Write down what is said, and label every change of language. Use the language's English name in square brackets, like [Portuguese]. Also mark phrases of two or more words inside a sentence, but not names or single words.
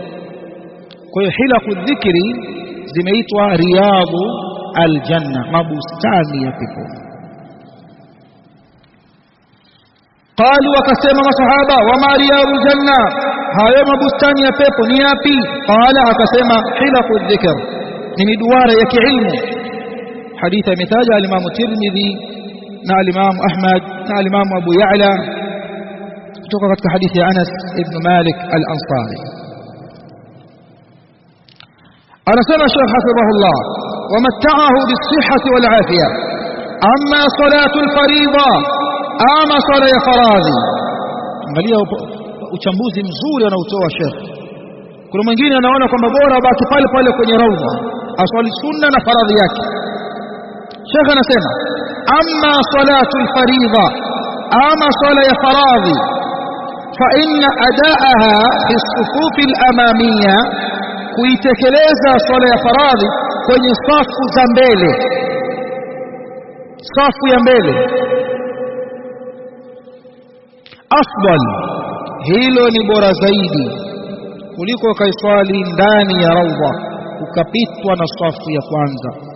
[Swahili] Kwa hiyo [Arabic] حلق الذكر [Swahili] zimeitwa [Arabic] رياض الجنة, [Swahili] mabustani ya pepo. Qalu, wakasema masahaba, [Arabic] وما رياض الجنة, [Swahili] hayo mabustani ya pepo ni yapi? Qala, akasema [Arabic] حلق ذكر, [Swahili] ni miduara ya kiilmu. Hadithi imetaja al-Imam Tirmidhi na al-Imam Ahmad na al-Imam Abu Ya'la kutoka katika hadithi ya Anas ibn Malik al-Ansari. [Arabic] Anasema Sheikh حفظه الله ومتعه بالصحة والعافية أما صلاة الفريضة, [Swahili] ama sala ya faradhi. Angalia uchambuzi mzuri anaotoa Sheikh. Kuna mwingine anaona kwamba bora baki pale pale kwenye raudha, aswali sunna na faradhi yake. Sheikh anasema [Arabic] أما صلاة الفريضة, [Swahili] ama sala ya faradhi, [Arabic] فإن أداءها في الصفوف الأمامية, [Swahili] kuitekeleza sala ya faradhi kwenye safu za mbele, safu ya mbele, afdal, hilo ni bora zaidi kuliko kaiswali ndani ya raudha ukapitwa na safu ya kwanza.